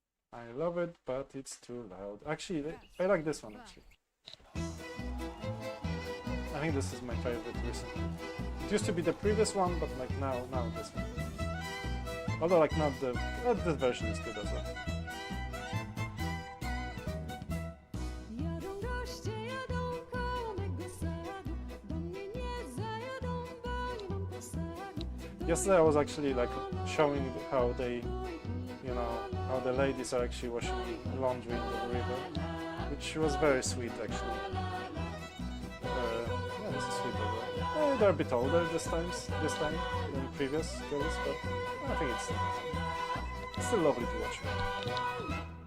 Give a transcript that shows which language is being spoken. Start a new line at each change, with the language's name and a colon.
English: I love it, but it's too loud. Actually, I like this one, actually. I think this is my favorite recently. It used to be the previous one, but like now this one. Although like not this version is good as well.
Polish: Jadą goście, jadą koło mego sadu, do mnie nie zajadą, bo nie mam posagu.
English: Yesterday I was actually like showing how they, you know, how the ladies are actually washing laundry in the river, which was very sweet actually. Yeah, this is sweet as well. They're a bit older this time than previous girls, but I think it's still lovely to watch.